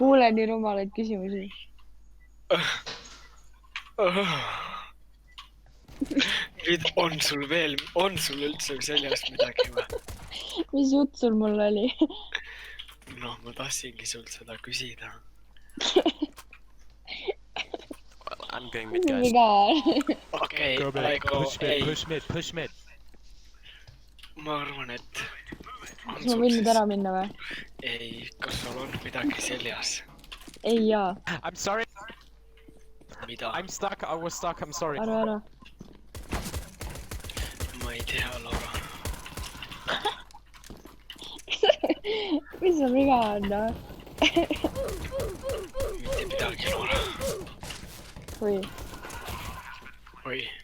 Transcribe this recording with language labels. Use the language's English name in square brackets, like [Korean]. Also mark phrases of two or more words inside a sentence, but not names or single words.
[Estonian] kuule nii rumalaid küsimusi . nüüd on sul üldse seljas midagi või ? mis jutt sul mul oli ? noh , ma tahtsingi sult seda küsida . [English] I'm going [Estonian] mis [English] mid, [Estonian] sul [English] guys. [Estonian] viga on ? okei , [English] Go mid, push mid, push mid. [Estonian] ma arvan , et . kas ma võin nüüd ära minna või ? ei , kas sul on midagi seljas ? ei jaa , [English] I'm sorry, [Estonian] mida ? [English] I'm stuck, I was stuck, I'm sorry. [Estonian] ära . ma ei tea , Laura . mis sul viga on , noh ? mitte midagi , Laura . või , oi ,